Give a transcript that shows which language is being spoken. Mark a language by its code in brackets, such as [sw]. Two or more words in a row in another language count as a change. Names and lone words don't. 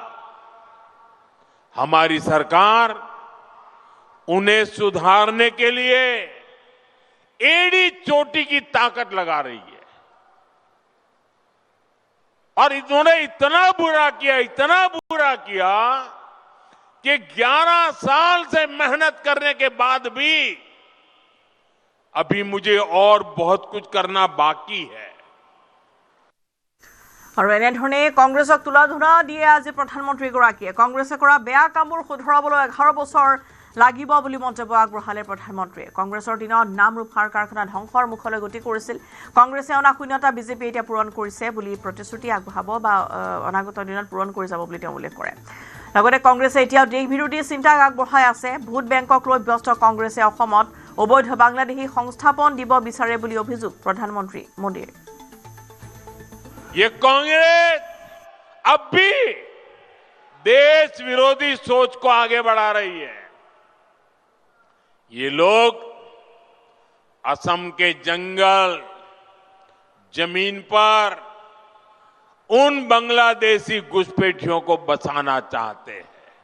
[hi] हमारी सरकार उन्हें सुधारने के लिए एड़ी चोटी की ताकत लगा रही है और इन्होंने इतना बुरा किया कि 11 साल से मेहनत करने के बाद भी अभी मुझे और बहुत कुछ करना बाकी है [as] আৰু এনেধৰণে কংগ্ৰেছক তুলা ধৰা দিয়ে আজি প্ৰধানমন্ত্ৰীগৰাকীয়ে কংগ্ৰেছে কৰা বেয়া কামবোৰ শুধৰাবলৈ 11 বছৰ লাগিব বুলি মন্তব্য আগবঢ়ালে প্ৰধানমন্ত্ৰীয়ে কংগ্ৰেছৰ দিনত নামৰূপ সাৰ কাৰখানা ধ্বংসৰ মুখলৈ গতি কৰিছিল কংগ্ৰেছে অনা শূন্যতা বিজেপি এতিয়া পূৰণ কৰিছে বুলি প্ৰতিশ্ৰুতি আগবঢ়াব বা অনাগত দিনত পূৰণ কৰি যাব বুলি তেওঁ উল্লেখ কৰে লগতে কংগ্ৰেছে এতিয়াও দেশ বিৰোধী চিন্তা আগবঢ়াই আছে ভোট বেংকক লৈ ব্যস্ত কংগ্ৰেছে অসমত অবৈধ বাংলাদেশী সংস্থাপন দিব বিচাৰে বুলি অভিযোগ প্ৰধানমন্ত্ৰী মোদীৰ [hi] ये कांग्रेस अब भी देश विरोधी सोच को आगे बढ़ा रही है ये लोग असम के जंगल जमीन पर उन बांग्लादेशी घुसपैठियों को बसाना चाहते हैं